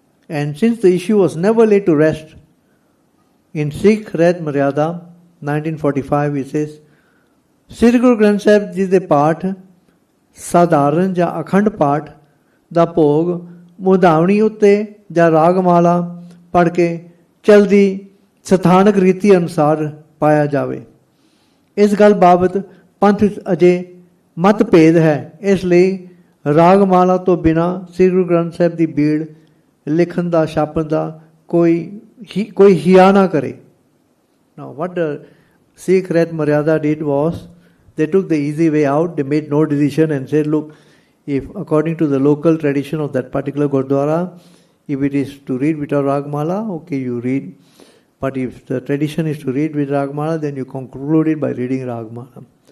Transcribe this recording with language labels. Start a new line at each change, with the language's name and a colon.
English: And since the issue was never laid to rest, in Sikh Red Maryada 1945 it says,
Punjabi: Sri Guru Granth Sahib Ji de Paath Sadharan ਜਾਂ ਅਖੰਡ ਪਾਠ ਦਾ ਭੋਗ ਮੁਦਾਵਣੀ ਉੱਤੇ ਜਾਂ ਰਾਗਮਾਲਾ ਪੜ੍ਹ ਕੇ ਚਲਦੀ ਸਥਾਨਕ ਰੀਤੀ ਅਨੁਸਾਰ ਪਾਇਆ ਜਾਵੇ. ਇਸ ਗੱਲ ਬਾਬਤ ਪੰਥ ਵਿੱਚ ਅਜੇ ਮਤਭੇਦ ਹੈ. ਇਸ ਲਈ ਰਾਗਮਾਲਾ ਤੋਂ ਬਿਨਾਂ ਸ੍ਰੀ ਗੁਰੂ ਗ੍ਰੰਥ ਸਾਹਿਬ ਦੀ ਬੀੜ ਲਿਖਣ ਦਾ ਛਾਪਣ ਦਾ ਕੋਈ ਹਿਆ ਨਾ ਕਰੇ.
English: Now what the Sikh Red Maryada did was, they took the easy way out. They made no decision and said, look, if according to the local tradition of that particular Gurdwara, if it is to read without Ragmala, okay, you read. But if the tradition is to read with Ragmala, then you conclude it by reading Ragmala.